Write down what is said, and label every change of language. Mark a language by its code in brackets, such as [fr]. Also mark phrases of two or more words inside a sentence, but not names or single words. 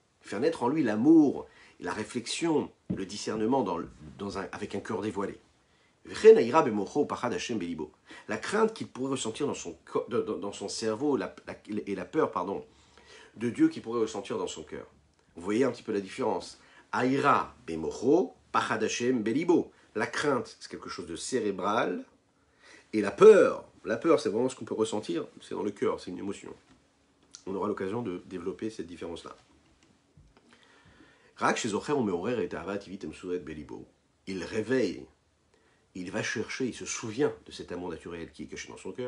[fr] Faire naître en lui l'amour, la réflexion, le discernement avec un cœur dévoilé. La crainte qu'il pourrait ressentir dans son cerveau et la peur, de Dieu qu'il pourrait ressentir dans son cœur. Vous voyez un petit peu la différence. [he] יראה במוחו פחד השם בליבו. [fr] La crainte, c'est quelque chose de cérébral. Et la peur, c'est vraiment ce qu'on peut ressentir, c'est dans le cœur, c'est une émotion. On aura l'occasion de développer cette différence-là. Il réveille, il va chercher, il se souvient de cet amour naturel qui est caché dans son cœur.